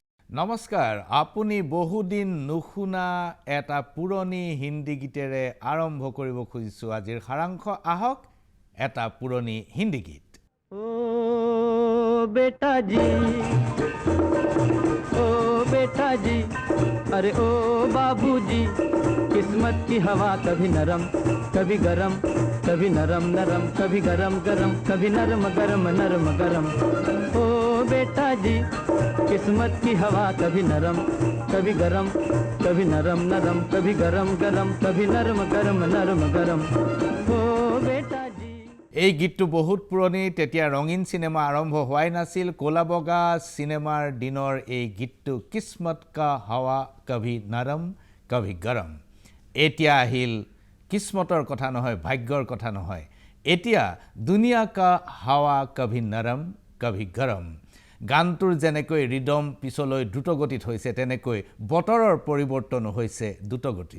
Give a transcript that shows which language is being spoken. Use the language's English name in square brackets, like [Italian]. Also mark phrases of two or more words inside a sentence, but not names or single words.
[Assamese] নমস্কাৰ আপুনি বহুদিন নুশুনা এটা পুৰণি হিন্দী গীতেৰে আৰম্ভ কৰিব খুজিছো আজিৰ সাৰাংশ আহক এটা পুৰণি হিন্দী গীত [Hindi] ओ बेटा जी अरे ओ बाबूजी किस्मत की हवा कभी नरम कभी गरम कभी नरम नरम कभी गरम गरम कभी नरम गरम नरम गरम ओ बेटा जी किस्मत की हवा कभी नरम कभी गरम कभी नरम नरम कभी गरम गरम कभी नरम गरम नरम गरम ओ बेटा जी [Assamese] এই গীতটো বহুত পুৰণি তেতিয়া ৰঙীন সিনেমা আৰম্ভ হোৱাই নাছিল কোলাবগা সিনেমাৰ দিনৰ এই গীতটো [Hindi] किस्मत का हवा कभी नरम कभी गरम [Assamese] এতিয়া আহিল কিসমতৰ কথা নহয় ভাগ্যৰ কথা নহয় এতিয়া [Hindi] दुनिया का हवा कभी नरम कभी गरम [Assamese] গানটোৰ যেনেকৈ ৰিদম পিছলৈ দ্ৰুতগতিত হৈছে তেনেকৈ বতৰৰ পৰিৱৰ্তন হৈছে দ্ৰুতগতিত